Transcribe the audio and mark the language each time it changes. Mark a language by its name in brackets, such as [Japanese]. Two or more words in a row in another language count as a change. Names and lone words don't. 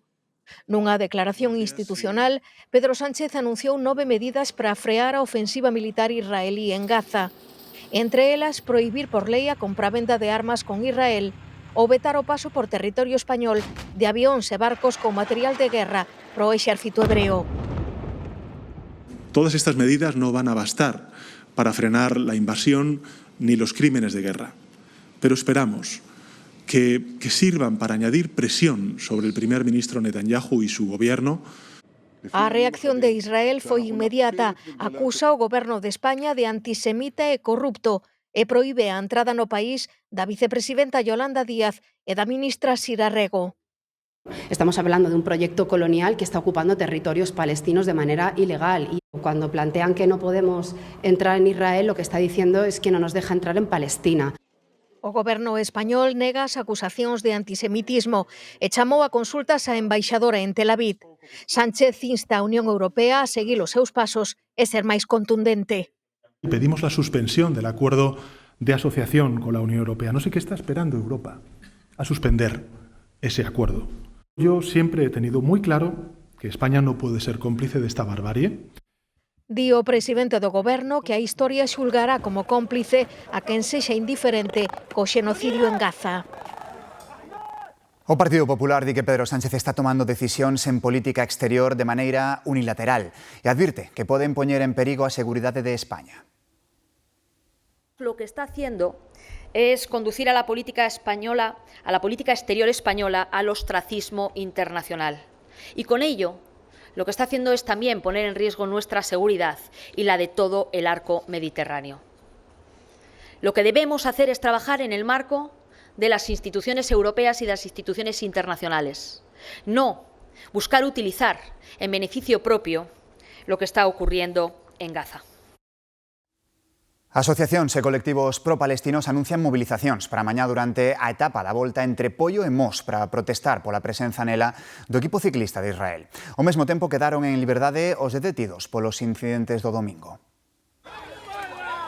[Galician] Nunha declaración institucional, Pedro Sánchez anunciou 9 medidas para frear a ofensiva militar israelí en Gaza. Entre elas, prohibir por lei a compravenda de armas con Israel ou vetar o paso por territorio español de avións e barcos con material de guerra pro exército hebreo. [Spanish] Todas estas medidas no van a bastar para frenar la invasión ni los crímenes de guerra, pero esperamos que sirvan para añadir presión sobre el primer ministro Netanyahu y su gobierno. [Galician] A reacción de Israel foi inmediata. Acusa o goberno de España de antisemita e corrupto e proíbe a entrada no país da vicepresidenta Yolanda Díaz e da ministra Sira Rego. [Spanish] Estamos hablando de un proyecto colonial que está ocupando territorios palestinos de manera ilegal y cuando plantean que no podemos entrar en Israel, lo que está diciendo es que no nos deja entrar en Palestina. [Galician] O goberno español nega as acusacións de antisemitismo e chamou a consultas á embaixadora en Tel Aviv. Sánchez insta a Unión Europea a seguir os seus pasos e ser máis contundente. [Spanish] Pedimos la suspensión del acuerdo de asociación con la Unión Europea. No sé qué está esperando Europa a suspender ese acuerdo. Yo siempre he tenido muy claro que España no puede ser cómplice de esta barbarie. [Galician] Di o presidente do goberno que a historia xulgará como cómplice a quen sexa indiferente co xenocidio en Gaza. O Partido Popular di que Pedro Sánchez está tomando decisións en política exterior de maneira unilateral e advirte que poden poñer en perigo a seguridade de España. [Spanish] Lo que está haciendo es conducir a la política española, a la política exterior española, al ostracismo internacional. Y con ello, lo que está haciendo es también poner en riesgo nuestra seguridad y la de todo el arco mediterráneo. Lo que debemos hacer es trabajar en el marco de las instituciones europeas y de las instituciones internacionales. No buscar utilizar en beneficio propio lo que está ocurriendo en Gaza. [Galician] Asociacións e colectivos pro-palestinos anuncian movilizacións para mañá durante a etapa da volta entre Poio e Mos para protestar pola presenza nela do equipo ciclista de Israel. Ao mesmo tempo quedaron en liberdade os detidos polos incidentes do domingo.